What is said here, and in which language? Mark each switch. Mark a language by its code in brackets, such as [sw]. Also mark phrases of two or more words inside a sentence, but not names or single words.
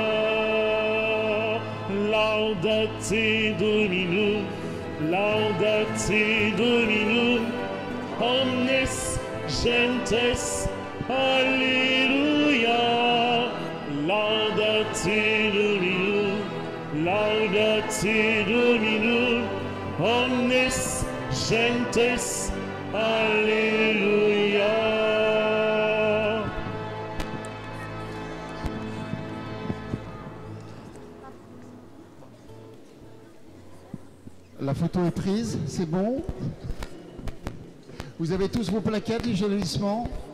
[la] Laudate Dominum, laudate Dominum, omnes gentes, Alleluia. Laudate Dominum, laudate Dominum, omnes gentes, Alleluia. [fr] La photo est prise, c'est bon. Vous avez tous vos plaquettes du jalonnissement.